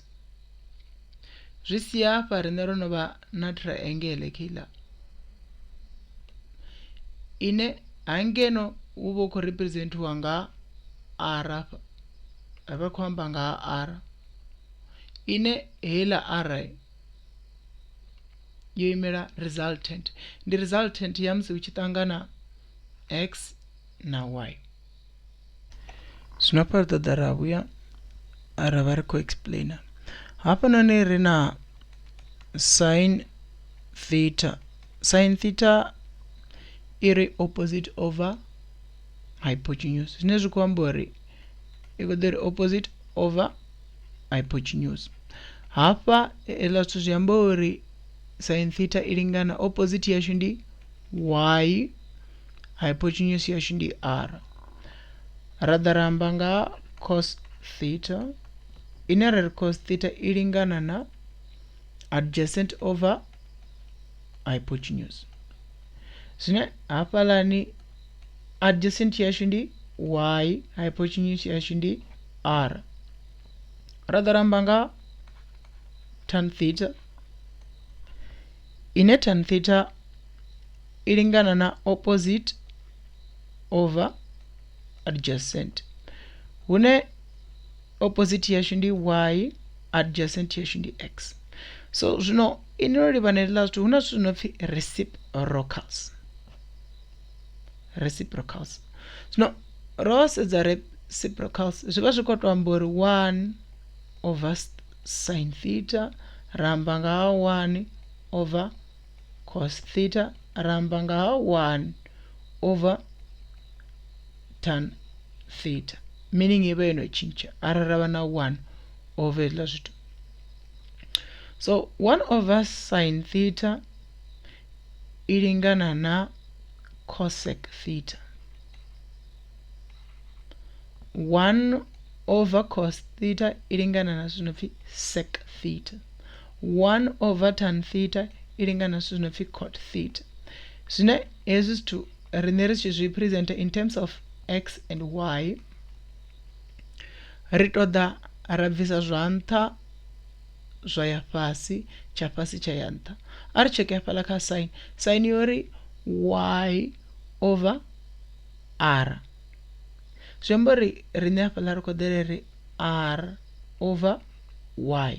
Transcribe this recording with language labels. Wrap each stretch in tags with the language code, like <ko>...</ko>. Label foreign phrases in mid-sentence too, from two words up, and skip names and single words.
<ve>Zwi sia hafha rine ro no vha na triangle kila ine hangeno hu vha khou representiwa nga r hafha vha khou amba nga r ine hela r yo imela resultant. Ndi resultant ya musi hu tshi ṱangana x na y. Zwino hafha ri ṱoḓa ra vhuya ra vha ri khou explainer. Hafhanoni ri na</ve> <en>sin theta. Sin theta iri opposite over hypotenuse.</en> <ve>Zwine zwi khou amba uri I khou ḓi ri</ve> <en>opposite over hypotenuse.</en> <ve>Hafha hela zwithu zwi amba uri</ve> <en>sin theta</en> <ve>I lingana opposite yashu ndi y, hypotenuse yashu ndi r. Ra ḓa ra amba nga</ve> <en>cos theta</en> <ve>ine ra ri</ve> <en>cos theta</en> <ve>I lingana na</ve> <en>adjacent over hypotenuse.</en> <ve>Zwine hafhalani adjacent yashu ndi y, hypotenuse yashu ndi r. Ra ḓa ra amba nga</ve> <en>tan theta</en> <ve>ine</ve> <en>tan theta</en> <ve>I lingana na</ve> <en>opposite over adjacent,</en> <ve>hune opposite yashu ndi y, adjacent yashu ndi x. So zwino ino livhana ḽa zwithu huna zwithu no pfi reciprocals. Reciprocals. Zwino ro sedza reciprocals zwi vha zwi khou tou amba uri</ve> <en>1 over sin theta</en> <ve>ra amba nga</ve> <en>1 over cos theta</en> <ve>ra amba nga</ve> <en>1 over tan theta,</en> <ve>meaning I vha yo no tshintsha arali ra vha na</ve> <en>1 over</en> <ve>hezwiḽa zwithu. So</ve> <en>1 over sin theta</en> <ve>I lingana na</ve> <en>cosec theta. 1 over cos theta</en> <ve>I lingana na zwino pfi</ve> <en>sec theta. 1 over tan theta</en> <ve>I lingana na zwino pfi</ve> <en>cot theta.</en> <ve>Zwine hezwi zwithu rine ri tshi zwi presenta</ve> <en>in terms of x and y</en> <ve>ri ṱoḓa ra bvisa zwa nṱha zwa ya fhasi, tsha fhasi tsha ya nṱha. A ri cheke hafhaḽa kha sin. Sin yori</ve> <en>y over r.</en> <ve>Zwi amba uri rine hafhaḽa ri khou ḓela ri</ve> <en>r over y.</en>